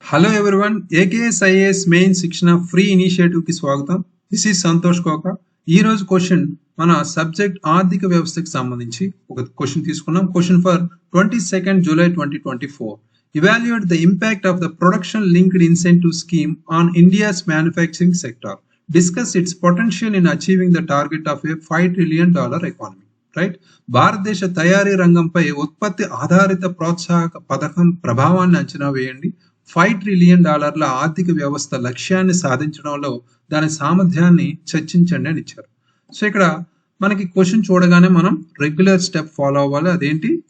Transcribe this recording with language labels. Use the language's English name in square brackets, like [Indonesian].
[English] hello everyone, [Telugu] AKS IAS main శిక్షణ free initiative కి స్వాగతం. [English] this is [Telugu] సంతోష్ కోక. ఈ రోజు క్వశ్చన్ మన సబ్జెక్ట్ ఆర్థిక వ్యవస్థకి సంబంధించి ఒక క్వశ్చన్ తీసుకున్నాం. [English] Question for 22nd July 2024. Evaluate the impact of the production linked incentive scheme on India's manufacturing sector. Discuss its potential in achieving the target of a $5 trillion economy. [Telugu] Right, భారతదేశ తయారీ రంగంపై ఉత్పత్తి ఆధారిత ప్రోత్సాహక పథకం ప్రభావాన్ని అంచనా వేయండి. $5 trillion ఆర్థిక వ్యవస్థ లక్ష్యాన్ని సాధించడంలో దాని సామర్థ్యాన్ని చర్చించండి అని ఇచ్చారు. సో ఇక్కడ మనకి క్వశ్చన్ చూడగానే మనం రెగ్యులర్ స్టెప్ ఫాలో అవ్వాలి. అదేంటి?